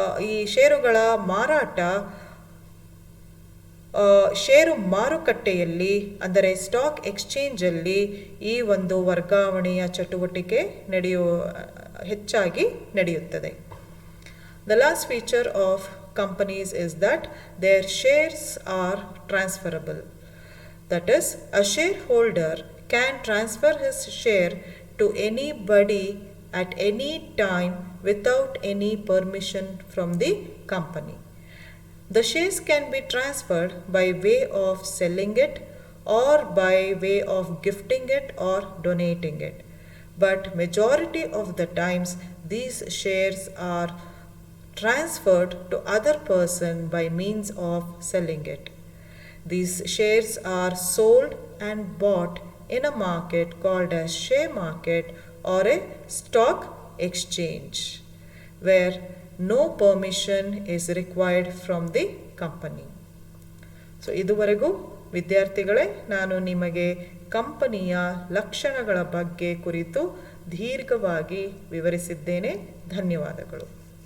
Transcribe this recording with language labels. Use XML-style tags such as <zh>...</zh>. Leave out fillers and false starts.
<kn>ಈ ಷೇರುಗಳ ಮಾರಾಟ ಷೇರು ಮಾರುಕಟ್ಟೆಯಲ್ಲಿ ಅಂದರೆ ಸ್ಟಾಕ್ ಎಕ್ಸ್ಚೇಂಜಲ್ಲಿ ಈ ಒಂದು ವರ್ಗಾವಣೆಯ ಚಟುವಟಿಕೆ ಹೆಚ್ಚಾಗಿ ನಡೆಯುತ್ತದೆ.</kn> <en>The last feature of companies is that their shares are transferable. That is, a shareholder can transfer his share to anybody at any time without any permission from the company. The shares can be transferred by way of selling it or by way of gifting it or donating it. But majority of the times these shares are transferred to other person by means of selling it. These shares are sold and bought in a market called as share market or a stock exchange, where no permission is required from the company.</en> <kn>So ಇದುವರೆಗೂ ವಿದ್ಯಾರ್ಥಿಗಳೇ ನಾನು ನಿಮಗೆ ಕಂಪನಿಯ ಲಕ್ಷಣಗಳ ಬಗ್ಗೆ ಕುರಿತು ದೀರ್ಘವಾಗಿ ವಿವರಿಸಿದ್ದೇನೆ. ಧನ್ಯವಾದಗಳು.</kn>